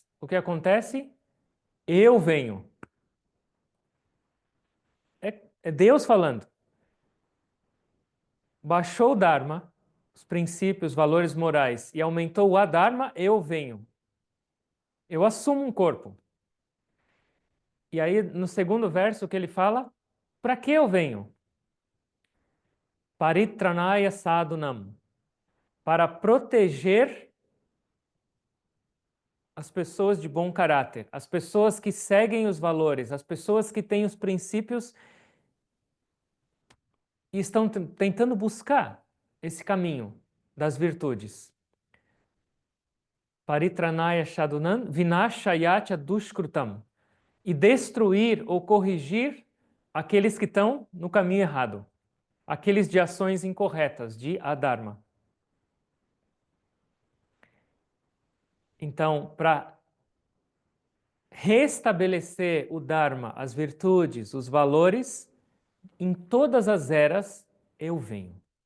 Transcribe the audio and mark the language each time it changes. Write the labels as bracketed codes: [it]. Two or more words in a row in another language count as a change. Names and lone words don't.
[pt] O que acontece? Eu venho. É Deus falando. Baixou o Dharma, os princípios, os valores morais, e aumentou o adharma, eu venho. Eu assumo um corpo. E aí, no segundo verso, o que ele fala? Para que eu venho? [sa] परित्राणाय साधूनाम्. [pt] Para proteger as pessoas de bom caráter, as pessoas que seguem os valores, as pessoas que têm os princípios e estão tentando buscar esse caminho das virtudes. [sa] परित्राणाय साधूनां विनाशायत्य दुष्कृतम्. [pt] E destruir ou corrigir aqueles que estão no caminho errado, aqueles de ações incorretas, de adharma. Então, para restabelecer o Dharma, as virtudes, os valores, em todas as eras eu venho.